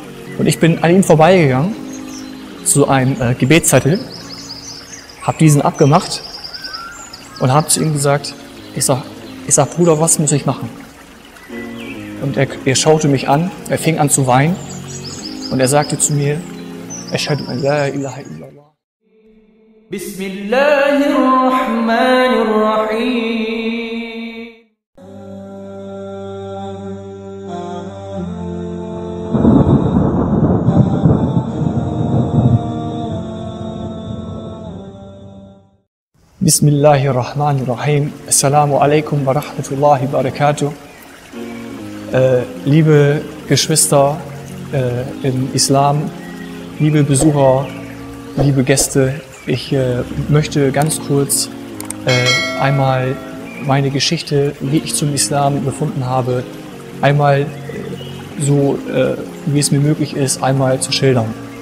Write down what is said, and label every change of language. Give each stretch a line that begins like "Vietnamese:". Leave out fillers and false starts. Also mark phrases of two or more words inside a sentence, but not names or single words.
German: Und ich bin an ihm vorbeigegangen zu einem Gebetszettel, habe diesen abgemacht und habe zu ihm gesagt, ich sag, Bruder, was muss ich machen? Und er schaute mich an, er fing an zu weinen und er sagte zu mir,
Arabic: أشهد أن لا إله إلا الله. Bismillahirrahmanirrahim. Bismillahirrahmanirrahim. السلام عليكم ورحمة الله وبركاته.
German: Liebe Geschwister im Islam, liebe Besucher, liebe Gäste, ich möchte ganz kurz einmal meine Geschichte, wie ich zum Islam gefunden habe, einmal so, wie es mir möglich ist, einmal zu schildern.